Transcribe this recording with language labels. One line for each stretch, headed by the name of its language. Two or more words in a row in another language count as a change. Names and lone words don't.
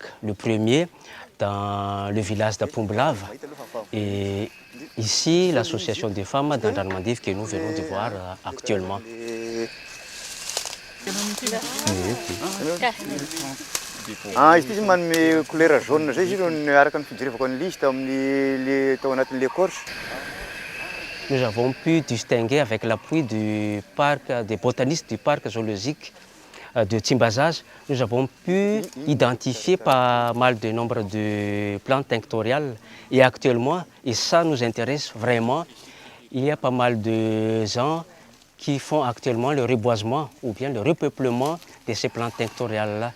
French: Le premier, dans le village d'Apumblav. Et ici, l'association des femmes dans Darmandiv que nous venons de voir actuellement.
Malagasy: Izy ty manome
French: couleur jaune
Malagasy: zay izy ireo araka ny fijerevako ny liste amin'ny tao anatin'ny l'écorche.
French: Nous avons pu distinguer avec l'appui du parc, des botanistes du parc zoologique de Timbazaz, nous avons pu identifier pas mal de nombre de plantes tinctoriales. Et actuellement, et ça nous intéresse vraiment, il y a pas mal de gens qui font actuellement le reboisement ou bien le repeuplement de ces plantes tinctoriales-là.